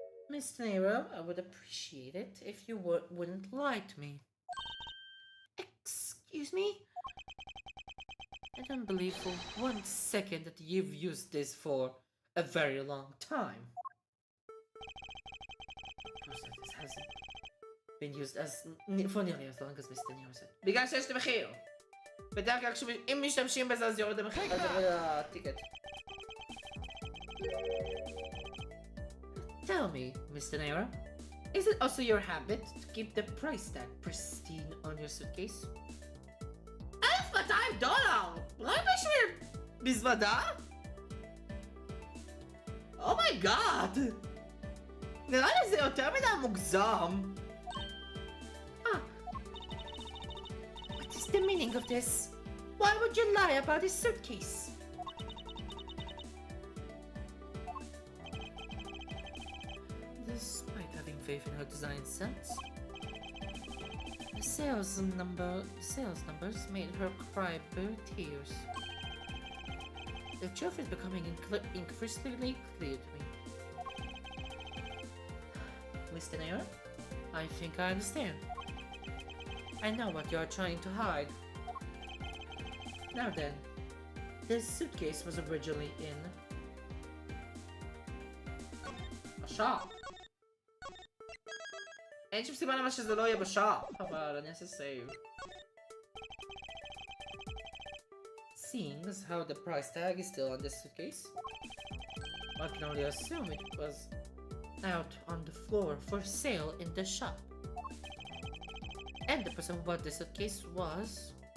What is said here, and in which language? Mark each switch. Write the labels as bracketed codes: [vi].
[en] Mr. Nero, I would appreciate it if you wouldn't lie to me. Excuse me? I don't believe for 1 second that you've used this for a very long time. Of course, this hasn't been used for nearly as long as Mr. Nero said. [he] בגלל שיש את המחיר. בדרך כלל אם משתמשים בזה אז יורד המחיר, אז יורד הטיקט. [en] Tell me, Mr. Nero, is it also your habit to keep the price tag pristine on your suitcase? [he] $200! אולי בשביל מזוודה? [en] Oh my god! [he] נראה לי זה יותר מדי מוגזם. [en] What is the meaning of this? Why would you lie about this suitcase? Despite having faith in her design sense, the sales numbers made her cry bitter tears. The truth is becoming increasingly clear to me. Mr. Nero, I think I understand. I know what you are trying to hide. Now then, this suitcase was originally in a shop. [he] אין שום סיבה למה שזה לא יהיה בשופ, אבל אני אעשה save. [en] Seeing as how the price tag is still on this suitcase, I can only assume it was out on the floor for sale in the shop. And the person who bought the suitcase was...